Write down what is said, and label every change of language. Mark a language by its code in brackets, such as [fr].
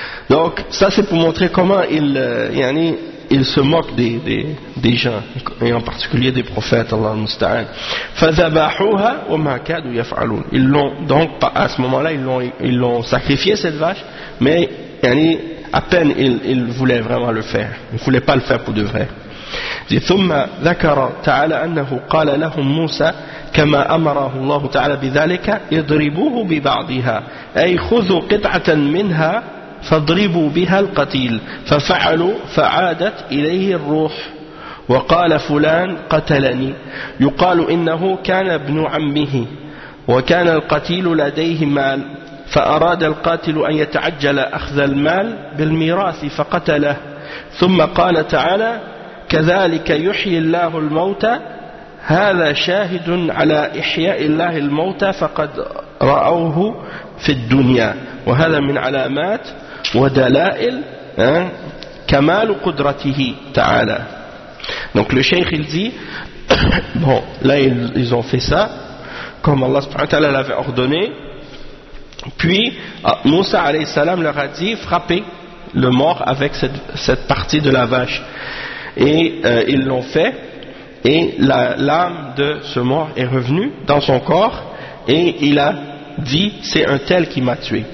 [fr] Donc, ça c'est pour montrer comment il se moque des gens, et en particulier des prophètes, [ar] Allah musta'an. فَذَبَحُوهَا وَمَا كَادُوا يَفْعَلُونَ. [fr] Ils l'ont, donc à ce moment-là, ils l'ont sacrifié cette vache, mais yani, à peine ils voulaient vraiment le faire. Ils ne voulaient pas le faire pour de vrai. [ar] ثم ذكر تعالى أنه قال لهم موسى كما أمره الله تعالى بذلك اضربوه ببعضها أي خذوا قطعة منها فاضربوا بها القتيل ففعلوا فعادت إليه الروح وقال فلان قتلني يقال إنه كان ابن عمه وكان القتيل لديه مال فأراد القاتل أن يتعجل أخذ المال بالميراث فقتله ثم قال تعالى كذلك يحيي الله الموتى هذا شاهد على إحياء الله الموتى فقد رأوه في الدنيا وهذا من علامات ودلائل كمال قدرته تعالى. [fr] Donc le cheikh il dit, bon, là ils ont fait ça comme Allah subhanahu wa ta'ala l'avait ordonné, puis Moussa alayhi salam leur a dit frappez le mort avec cette partie de la vache, et ils l'ont fait, et l'âme de ce mort est revenue dans son corps, et il a dit c'est un tel qui m'a tué.